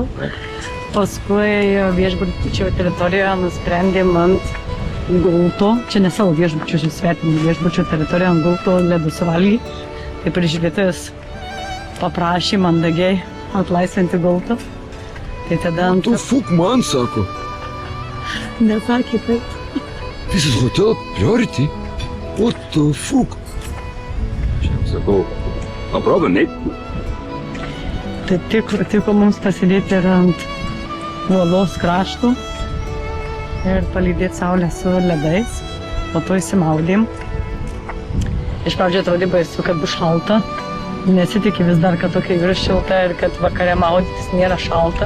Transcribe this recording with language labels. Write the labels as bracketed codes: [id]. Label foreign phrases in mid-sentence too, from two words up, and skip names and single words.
[lt] Paskui viešbučio teritorijoje nusprendėm ant gulto, čia ne savo viešbučio, čia svetimų viešbučio teritorijoje ant gulto ledų suvalgyti. Tai prižiūrėtojas paprašė mandagiai atlaisvinti gultą. Tai tada ant... Tu fuk man, sako. Nesakė taip. [en] This is hotel priority. What the fuck? [lt] Sakau, [en] no problem, [lt] Nate. Tai tiko mums pasidėti ir ant uolos kraštų ir palydėti saulę su ledais. Po to įsimaudėm. Iš pradžio atrodė baisu, kad bus šalta. Nesitikė vis dar, kad tokia yra šilta ir kad vakare maudytis nėra šalta.